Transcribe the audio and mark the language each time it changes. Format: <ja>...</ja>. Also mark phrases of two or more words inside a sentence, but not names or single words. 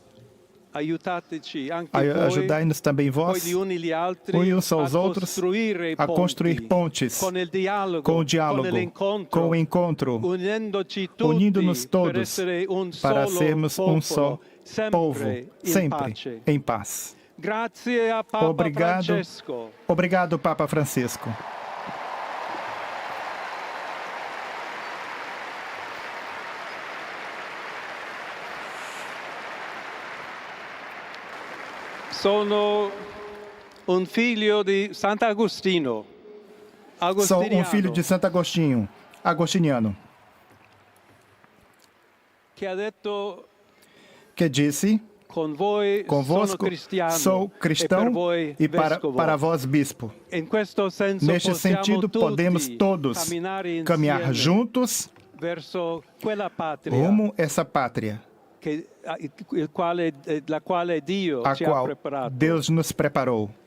<pt>Ajudai-nos também vós, uns aos outros, a construir pontes com o diálogo, com o encontro, unindo-nos todos para sermos um só povo, sempre em paz. Obrigado, Papa Francisco.</pt> <it>Sono un figlio di Sant'Agostino.</it> <pt>Sou um filho de Santo Agostinho, agostiniano, que disse: convosco sou cristão e para vós bispo. Neste sentido, podemos todos caminhar juntos rumo a essa pátria, a qual Deus nos preparou.</pt>